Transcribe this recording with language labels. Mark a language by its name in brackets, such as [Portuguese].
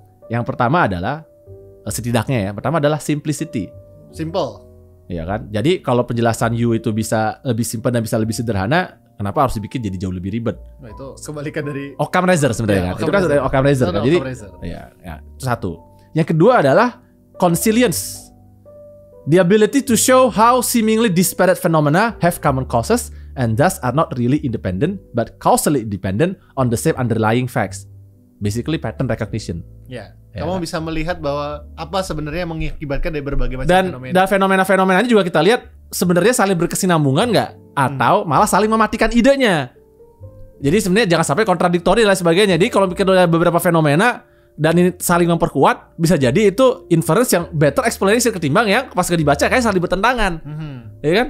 [Indonesian] Yang pertama adalah setidaknya pertama adalah simplicity. [English] Simple. [Indonesian] Ya kan? Jadi kalau penjelasan you itu bisa lebih simpel dan bisa lebih sederhana, kenapa harus dibikin jadi jauh lebih ribet? Nah, itu kebalikan dari Occam Razor sebenarnya kan. Itu kan dari Occam Razor kan. Jadi ya, itu satu. Yang kedua adalah consilience. [English] The ability to show how seemingly disparate phenomena have common causes and thus are not really independent but causally dependent on the same underlying facts. Basically pattern recognition. [Indonesian] Ya. Kamu bisa melihat bahwa apa sebenarnya yang mengakibatkan dari berbagai macam fenomena. Dan fenomena-fenomenanya juga kita lihat sebenarnya saling berkesinambungan nggak? Atau malah saling mematikan idenya. Jadi sebenarnya jangan sampai kontradiktori dan lain sebagainya. Jadi kalau bikin ada beberapa fenomena dan ini saling memperkuat, bisa jadi itu inference yang [English] better explanation [Indonesian] ketimbang yang pas dibaca kayak saling bertentangan. Ya kan?